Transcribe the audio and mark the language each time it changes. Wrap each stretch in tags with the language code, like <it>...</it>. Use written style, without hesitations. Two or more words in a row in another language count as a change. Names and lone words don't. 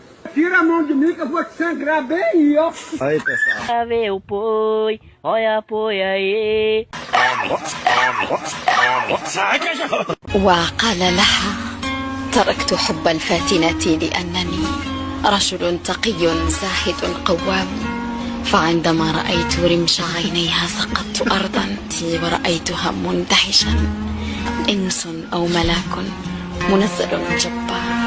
<pt>Tira a mão de mim que eu vou te sangrar bem aí, ó. Aí, pessoal. Meu poi, olha poi aí.</pt> <ar>وقال لها: تركت حب الفاتنة لأنني رجل تقي زاهد قوام، فعندما رأيت رمش عينيها سقطت أرضا ورأيتها مندهشا، إنس أو ملاك منزل جبار.</ar>